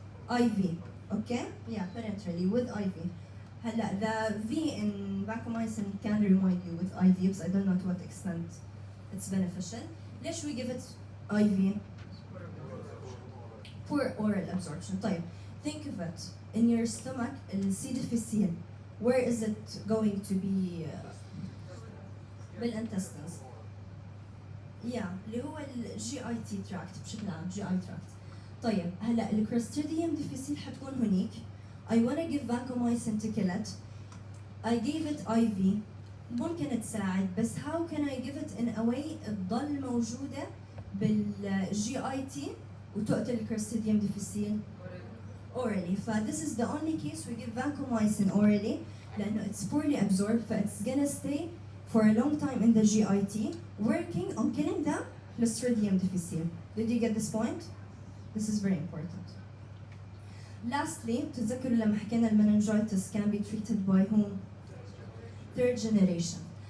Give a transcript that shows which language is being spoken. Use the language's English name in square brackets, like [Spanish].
[English] IV, okay? Yeah, parenterally with IV. Hala, the V in vancomycin can remind you with IV, because I don't know to what extent it's beneficial. Let's we give it IV. Poor oral absorption. طيب, think of it. in your stomach C difficile, where is it going to be بالintestines. [Arabic] اللي هو الجي اي تي تراكت بشكل عام جي اي تراكت. طيب هلا الكلوستريديوم ديفيسيل حتكون هنيك. [English] I wanna give vancomycin to kill it. I gave it IV. [Arabic] ممكن تساعد بس [English] how can I give it in a way [Arabic] تضل موجودة بالجي اي تي وتقتل الكلوستريديوم ديفيسيل orally. [English] ف this is the only case we give vancomycin orally [Arabic] لأنه [English] it's poorly absorbed ف it's gonna stay for a long time in the GIT working on killing the Clostridium difficile. Did you get this point? This is very important. Lastly, [Arabic] تتذكروا لما حكينا المننجايتس [English] can be treated by whom? Third generation.